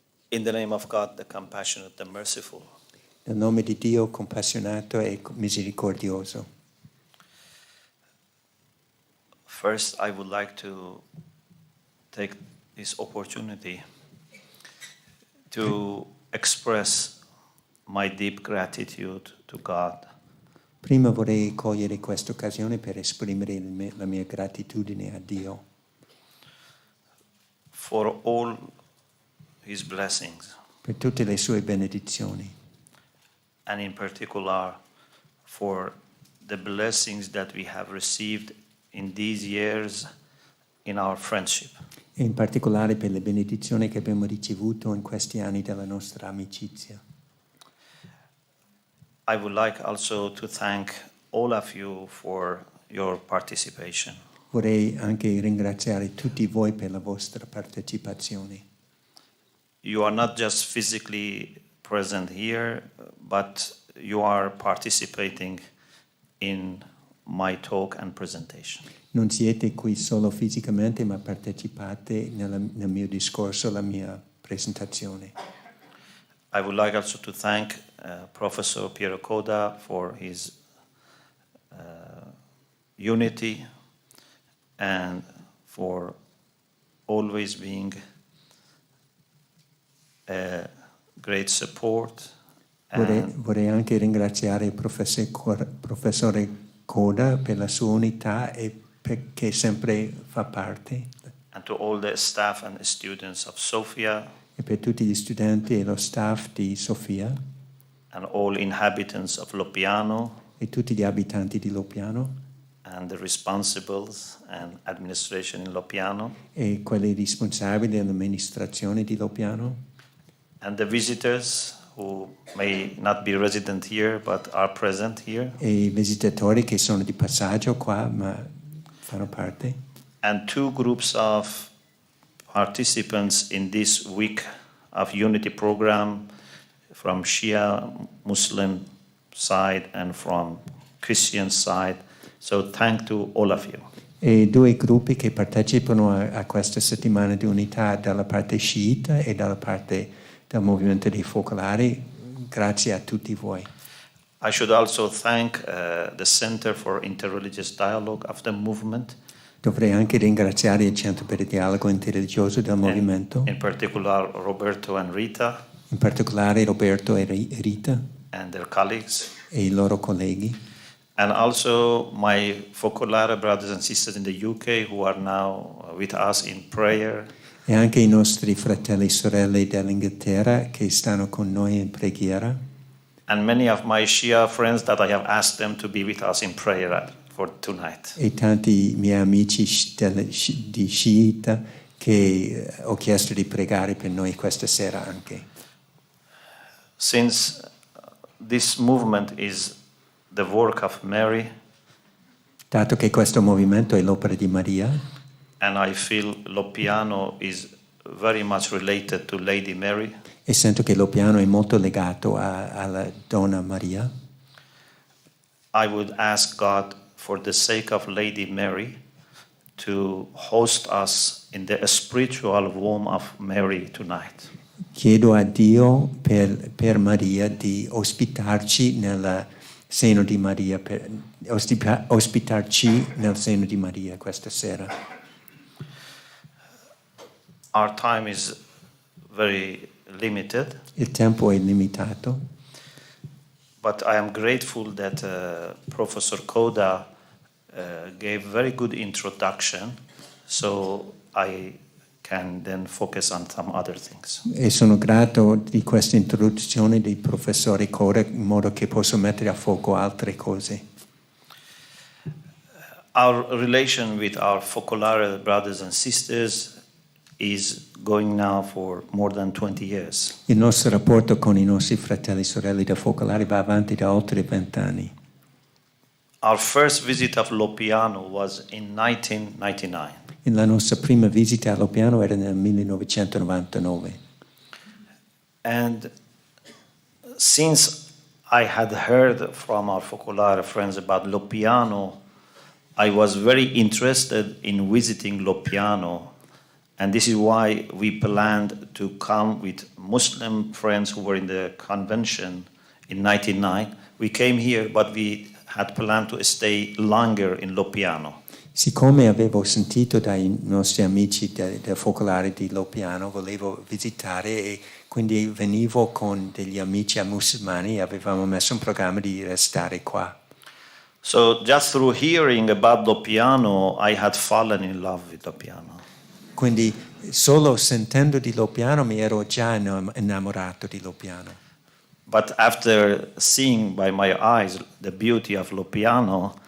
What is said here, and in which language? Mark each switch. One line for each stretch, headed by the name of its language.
English: In the name of God, the compassionate, the merciful.
Italian: Nel nome di Dio compassionato e misericordioso.
English: First, I would like to take this opportunity to express my deep gratitude to God.
Italian: Prima vorrei cogliere questa occasione per esprimere la mia gratitudine a Dio
English: for all His blessings,
Italian: per tutte le sue benedizioni
English: and in particular for the blessings that we have received in these years in our friendship.
Italian: e in particolare per le benedizioni che abbiamo ricevuto in questi anni della nostra amicizia.
English: I would like also to thank all of you for your participation.
Italian: Vorrei anche ringraziare tutti voi per la vostra partecipazione.
English: You are not just physically present here, but you are participating in my talk and presentation.
Italian: Non siete qui solo fisicamente, ma partecipate nel mio discorso, la mia presentazione.
English: I would like also to thank Professor Piero Coda for his unity and for always being a great support.
Italian: Vorrei anche ringraziare il professore Coda per la sua unità e perché sempre fa parte.
English: And to all the staff and students of Sofia.
Italian: E per tutti gli studenti e lo staff di Sofia.
English: And all inhabitants of Loppiano.
Italian: E tutti gli abitanti di Loppiano.
English: And the responsibles and administration in Loppiano.
Italian: E quelli responsabili dell'amministrazione di Loppiano.
English: And the visitors who may not be resident here but are present here.
Italian: E i visitatori che sono di passaggio qua ma fanno parte.
English: And two groups of participants in this week of unity program from Shia Muslim side and from Christian side. So thank to all of you.
Italian: E due gruppi che partecipano a questa settimana di unità dalla parte sciita e dalla parte del movimento dei focolari. Grazie a tutti voi.
English: I should also thank the Center for Interreligious Dialogue of the movement.
Italian: Dovrei anche ringraziare il Centro per il Dialogo Interreligioso del movimento.
English: In particular Roberto and Rita.
Italian: In particolare Roberto e Rita.
English: And their colleagues.
Italian: E i loro colleghi.
English: And also my Focolare brothers and sisters in the UK who are now with us in prayer.
Italian: E anche i nostri fratelli e sorelle dell'Inghilterra che stanno con noi in preghiera.
English: And many of my Shia friends that I have asked them to be with us in prayer for tonight.
Italian: E tanti miei amici di sciita che ho chiesto di pregare per noi questa sera anche.
English: Since this movement is the work of Mary,
Italian: dato che questo movimento è l'opera di Maria,
English: and I feel Loppiano is very much related to Lady Mary,
Italian: e sento che Loppiano è molto legato alla Donna Maria,
English: I would ask God for the sake of Lady Mary to host us in the spiritual womb of Mary tonight.
Italian: Chiedo a Dio per Maria di ospitarci nel seno di Maria, ospitarci nel seno di Maria questa sera.
English: Our time is very limited.
Italian: Il tempo è limitato.
English: But I am grateful that Professor Coda gave very good introduction, so I can then focus on some other things.
Italian: E sono grato di questa introduzione del professore Coda in modo che posso mettere a fuoco altre cose.
English: Our relation with our Focolare brothers and sisters is going now for more than 20 years.
Italian: Il nostro rapporto con i nostri fratelli e sorelle da Focolare va avanti da oltre 20 anni.
English: Our first visit of Loppiano was in 1999.
Italian: La nostra prima visita a Loppiano era nel 1999.
English: And since I had heard from our Focolare friends about Loppiano, I was very interested in visiting Loppiano. And this is why we planned to come with Muslim friends who were in the convention in 1999. We came here, but we had planned to stay longer in Loppiano.
Italian: Siccome avevo sentito dai nostri amici del Focolare di Loppiano, volevo visitare e quindi venivo con degli amici musulmani e avevamo messo un programma di restare qua.
English: So just through hearing about Loppiano, I had fallen in love with Loppiano.
Italian: Quindi solo sentendo di Loppiano mi ero già innamorato di Loppiano.
English: But after seeing by my eyes the beauty of Loppiano,